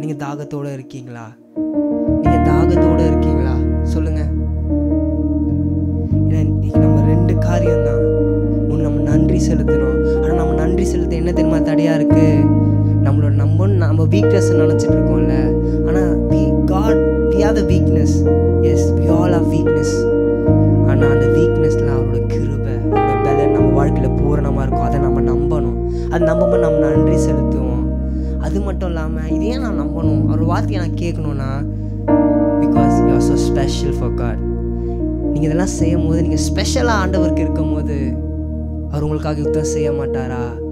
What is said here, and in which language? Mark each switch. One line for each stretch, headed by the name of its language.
Tamil: நீங்கள் தாகத்தோடு இருக்கீங்களா? நீங்கள் தாகத்தோடு இருக்கீங்களா? சொல்லுங்க. நம்ம ரெண்டு காரியம் தான். ஒன்று, நம்ம நன்றி செலுத்தணும். ஆனால் நம்ம நன்றி செலுத்த என்ன தெரியுமா தடையா இருக்கு? நம்மளோட நம்ம வீக்னஸ் நினைச்சிட்டு இருக்கோம்ல. ஆனால்
English: we are the weakness. Yes, we all have weakness.
Tamil: ஆனால் அந்த வீக்னஸ்ல அவரோட கிருபை, அவரோட பலன் நம்ம வாழ்க்கையில் பூரணமாக இருக்கும். அதை நம்ம நம்பணும். அது நம்பும்போது நம்ம நன்றி செலுத்துவோம். அது மட்டும் இல்லாமல் இது ஏன் நான் நம்பணும், அவர் வார்த்தையை நான் கேட்கணும்னா,
English: Because you are so special for God.
Tamil: நீங்கள் இதெல்லாம் செய்யும் போது, நீங்கள் ஸ்பெஷலாக ஆண்டவருக்கு இருக்கும் போது, அவர் உங்களுக்காக யுத்தம் செய்ய மாட்டாரா?